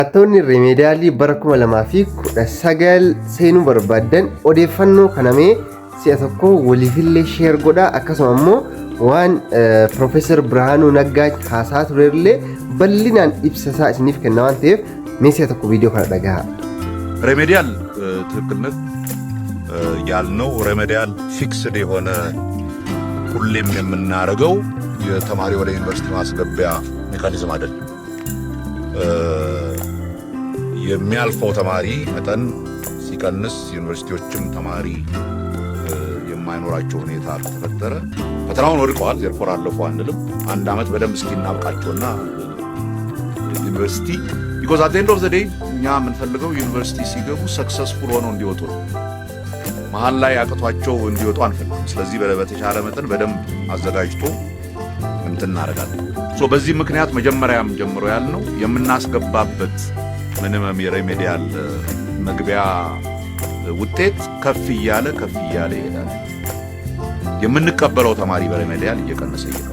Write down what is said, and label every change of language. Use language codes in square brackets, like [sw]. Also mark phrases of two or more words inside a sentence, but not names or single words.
[om] Attoonni remediyaalii bara 2019 seenuu barbaadan odeeffannoo kanamee si'a tokko waliifillee sheer godhaa akkasuma immoo waan Profeesar Birhaanuu Naggaa haasaa turellee bal'inaan ibsasaa isiniif kenna waan ta'eef mee si'a tokko viidiyoo kana dhagahaa. [am] ሬሜዲያል ትክክልነት ያልነው ሬሜዲያል ፊክስድ የሆነ ሁሌም የምናደርገው የተማሪ ወደ ዩኒቨርሲቲ ማስገቢያ ሜካኒዝም አይደለም። የሚያልፈው ተማሪ መጠን ሲቀንስ ዩኒቨርሲቲዎችም ተማሪ የማይኖራቸው ሁኔታ ከተፈጠረ ፈተናውን ወድቀዋል ዘርፎር አለፉ አንልም። አንድ አመት በደንብ እስኪናብቃቸውና ዩኒቨርሲቲ [en] because at the end of the day [am] እኛ የምንፈልገው ዩኒቨርሲቲ ሲገቡ ሰክሰስፉል ሆነው እንዲወጡ ነው። መሀል ላይ አቅቷቸው እንዲወጡ አንፈልግም። ስለዚህ በተሻለ መጠን በደንብ አዘጋጅቶ እንትን እናደርጋለን። በዚህ ምክንያት መጀመሪያም ጀምሮ ያልነው የምናስገባበት ምንም የሬሜዲያል መግቢያ ውጤት ከፍ እያለ ይሄዳል። የምንቀበለው ተማሪ በሬሜዲያል እየቀነሰ